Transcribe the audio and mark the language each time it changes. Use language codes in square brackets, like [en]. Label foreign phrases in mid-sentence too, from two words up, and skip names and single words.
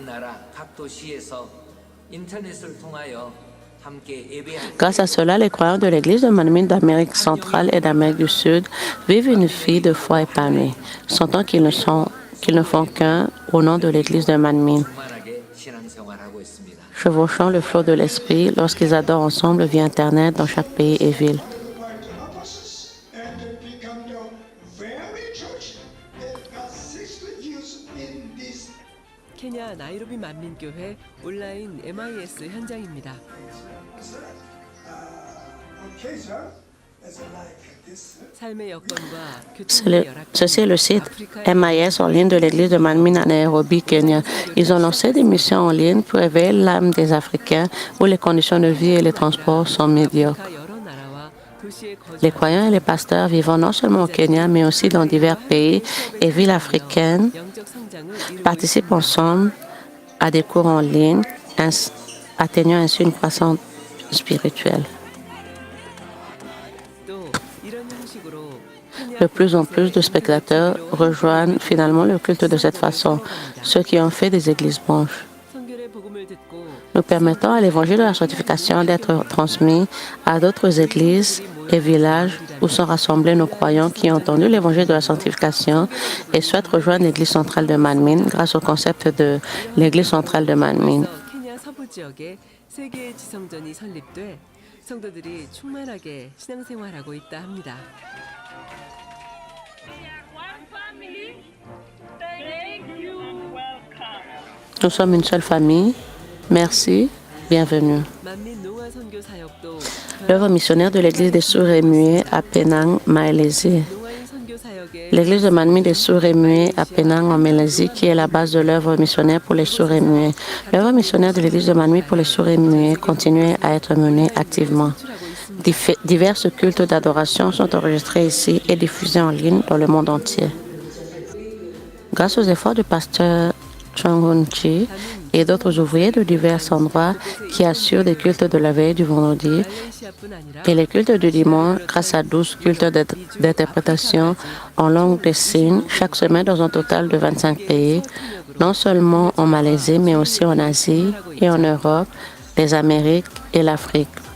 [fr] Grâce à cela, les croyants de l'Église de Manmin d'Amérique centrale et d'Amérique du Sud vivent une vie de foi épanouie, sentant qu'ils ne font qu'un au nom de l'Église de Manmin. Chevauchant le flot de l'Esprit lorsqu'ils adorent ensemble via Internet dans chaque pays et ville. [ko] 케냐 나이로비 만민교회 온라인 MIS 현장입니다. 삶의 여건과 교통의 열악한 [fr] Ceci est le site MIS en ligne de l'église de Manmin à Nairobi, Kenya. Ils ont lancé des missions en ligne pour éveiller l'âme des Africains où les conditions de vie et les transports sont médiocres. [ko] 여러 나라와 도시의 [fr] Les croyants et les pasteurs vivant non seulement au Kenya, mais aussi dans divers pays et villes africaines [ko] 영적 성장을 이루고 [fr] participent ensemble à des cours en ligne, atteignant ainsi une croissance spirituelle. [ko] 또 이런 형식으로 [fr] De plus en plus de spectateurs rejoignent finalement le culte de cette façon, ceux qui ont fait des églises blanches. [ko] 선교의 복음을 듣고 [fr] Nous permettons à l'évangile de la sanctification d'être transmis à d'autres églises et villages où sont rassemblés nos croyants qui ont entendu l'évangile de la sanctification et souhaitent rejoindre l'église centrale de Manmin grâce au concept de l'église centrale de Manmin. [ko] 케냐 서부 지역에 세 개의 지성전이 설립돼 성도들이 충만하게 신앙생활하고 있다 합니다. [fr] Nous sommes une seule famille. Merci. Bienvenue. [ko] 만민 노아 선교 사역도 [fr] L'œuvre missionnaire de l'église des sourds et muets à Penang, Malaisie. [ko] 노아인 선교 사역의 [fr] L'église de Manmin des sourds et muets à Penang, en Malaisie, qui est la base de l'œuvre missionnaire pour les sourds et muets. L'œuvre missionnaire de l'église de Manmin pour les sourds et muets continue à être menée activement. Divers cultes d'adoration sont enregistrés ici et diffusés en ligne dans le monde entier. Grâce aux efforts du pasteur Chong Hun-chi et d'autres ouvriers de divers endroits qui assurent des cultes de la veille du vendredi [ko] 말레이시아뿐 아니라 [fr] et les cultes du dimanche grâce à 12 cultes d'interprétation en langue des signes chaque semaine dans un total de 25 pays, non seulement en Malaisie mais aussi en Asie et en Europe, les Amériques et l'Afrique.